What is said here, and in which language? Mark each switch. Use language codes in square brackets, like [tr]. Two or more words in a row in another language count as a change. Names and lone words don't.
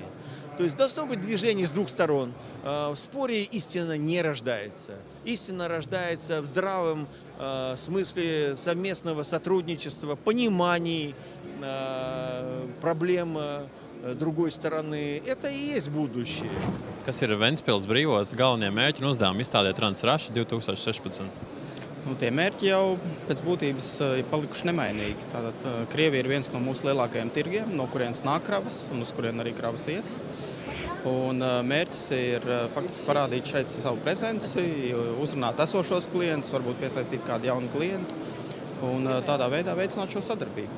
[ru] То есть должно быть движение с двух сторон. В споре истина не рождается. Истина рождается в здравом смысле совместного сотрудничества, понимании проблем другой стороны. Это и есть будущее. [lv] Kas ir Ventspils brīvos galvenie mērķi un uzdevumi izstādē Transraša 2016? Tie mērķi jau pēc būtības ir palikuši nemainīgi. Tātad Krievija ir viens no mūsu lielākajiem tirgiem, no kurienes nāk kravas un uz kurien arī kravas iet. Un mērķis ir faktiski parādīt šeit savu prezenci, uzrunāt esošos klientus, varbūt piesaistīt kādu jaunu klientu un tādā veidā veicināt šo sadarbību.